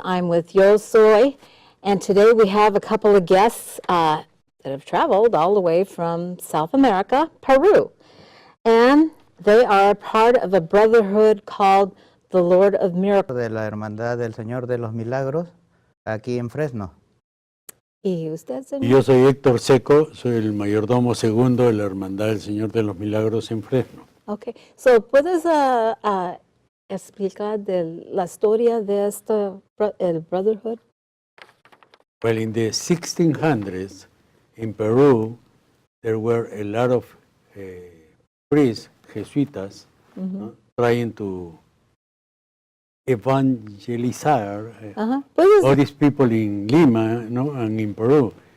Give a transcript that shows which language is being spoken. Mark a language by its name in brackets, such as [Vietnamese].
[English] I'm with Yo Soy, and today we have a couple of guests that have traveled all the way from South America, Peru. And they are part of a brotherhood called the Lord of Miracles. [Spanish] De la Hermandad del Señor de los Milagros, aquí en Fresno. ¿Y usted, señor? Yo soy Héctor Seco, soy el mayordomo segundo de la Hermandad del Señor de los Milagros en Fresno. Okay, so ¿puedes explicar de la historia de el brotherhood? [English] Well, in the 1600s, in Peru, there were a lot of priests, [Spanish] Jesuitas, ¿no? [English] Trying to evangelizar all these people in Lima, no, and in Peru.